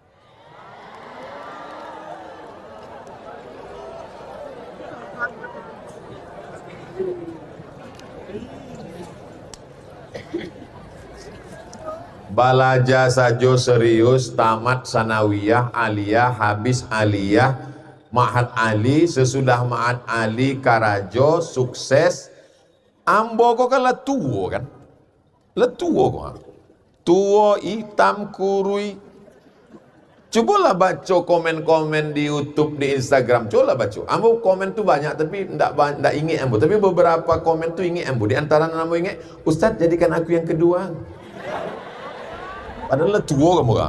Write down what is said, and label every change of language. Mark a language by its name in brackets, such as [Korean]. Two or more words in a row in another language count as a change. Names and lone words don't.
[Minangkabau] Balaja sajo serius, tamat sanawiyah, aliyah, habis aliyah, ma'had ali, sesudah ma'had ali, karajo, sukses. Ambo kok kan letuo kan? Letuo kok. Tuo, hitam, kurui. [Indonesian] Cobalah baca komen-komen di YouTube, di Instagram. Cobalah baca. [Minangkabau] Ambo komen tu banyak tapi ndak ingat ambo. Tapi beberapa komen tu ingat ambo. [Indonesian] Di antara ambo ingat, Ustaz jadikan aku yang kedua. Padahal tua kamu kan.